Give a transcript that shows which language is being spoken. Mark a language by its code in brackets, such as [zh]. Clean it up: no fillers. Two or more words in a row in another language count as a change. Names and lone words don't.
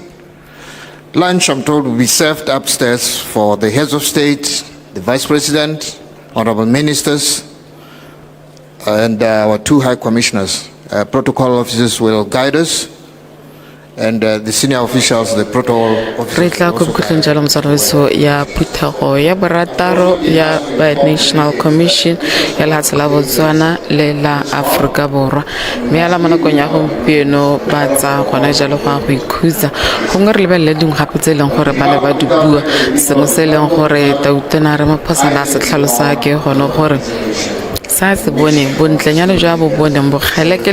[en] Lunch, I'm told, will be served upstairs for the heads of state, the vice president, honorable ministers, and our 2 high commissioners. Protocol officers will guide us, and the senior officials, the protocol [tn] re tla go bukhutleng jalo motsamaisi ya phuthego ya borataro ya National Commission ya lefatshe la Botswana le la Afrika Borwa mme ala mo nakong ya gompieno ba tsa gona jalo go ikhutsa gongwe re lebelele dingwe gape tse e leng gore ba ne ba di bua sengwe se e leng gore Tautona Ramaphosa la se tlhalosa ke gone gore sa se boneng bontlenyana jwa bo boneng bogeleke